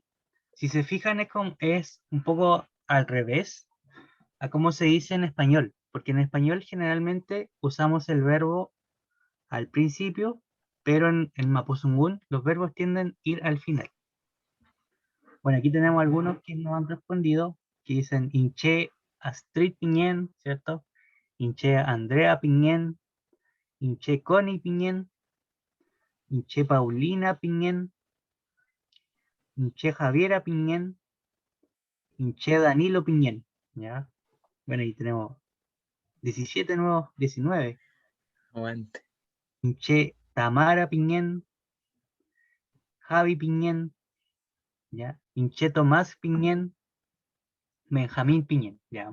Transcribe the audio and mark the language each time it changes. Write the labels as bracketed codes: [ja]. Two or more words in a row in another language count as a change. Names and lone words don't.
[es] Si se fijan, es un poco al revés a cómo se dice en español, porque en español generalmente usamos el verbo al principio, pero en Mapuzungún los verbos tienden a ir al final. Bueno, aquí tenemos algunos que nos han respondido, que dicen [arn] Inche Astrid Piñén, [es] ¿cierto? [arn] Inche Andrea Piñén, Inche Connie Piñén, Inche Paulina Piñén, Inche Javiera Piñén, Inche Danilo Piñén, [es] ¿ya? Bueno, y tenemos 17 nuevos, 19. Aguante. [arn] Inche Tamara Piñén, Javi Piñén, ¿ya? Inche Tomás Piñén, Benjamín Piñén, ¿ya?